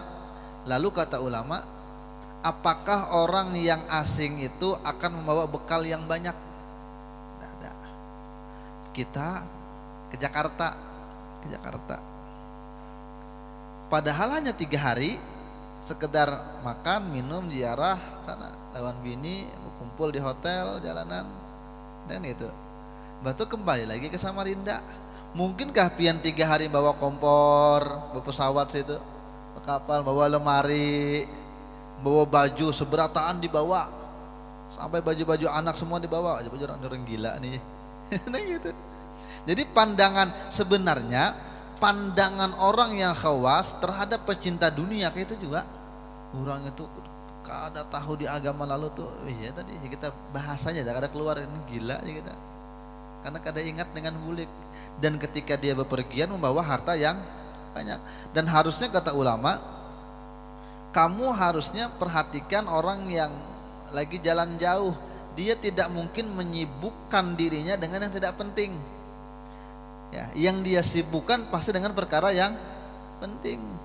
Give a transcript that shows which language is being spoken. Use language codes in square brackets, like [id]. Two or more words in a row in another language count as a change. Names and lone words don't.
[id] Lalu kata ulama, apakah orang yang asing itu akan membawa bekal yang banyak? Kita ke Jakarta, padahal hanya 3 hari, sekedar makan, minum, ziarah sana, [bjn] lawan bini, kumpul di hotel, jalanan, dan itu. Batu kembali lagi ke Samarinda. Mungkinkah pian 3 hari bawa kompor, bawa pesawat situ, kapal, bawa lemari, bawa baju seberataan dibawa, sampai baju-baju anak semua dibawa, baju orang gila nih. [id] Nah gitu. [bjn] Jadi sebenarnya pandangan orang yang khawas terhadap pecinta dunia kayak itu juga, orang itu kada tahu di agama lalu tuh, iya tadi kita bahasanya kada keluar, ini gila ya kita, karena kada ingat dengan bulik. [id] Dan ketika dia bepergian membawa harta yang banyak. Dan harusnya kata ulama, kamu harusnya perhatikan orang yang lagi jalan jauh, dia tidak mungkin menyibukkan dirinya dengan yang tidak penting. Ya, yang dia sibukkan pasti dengan perkara yang penting.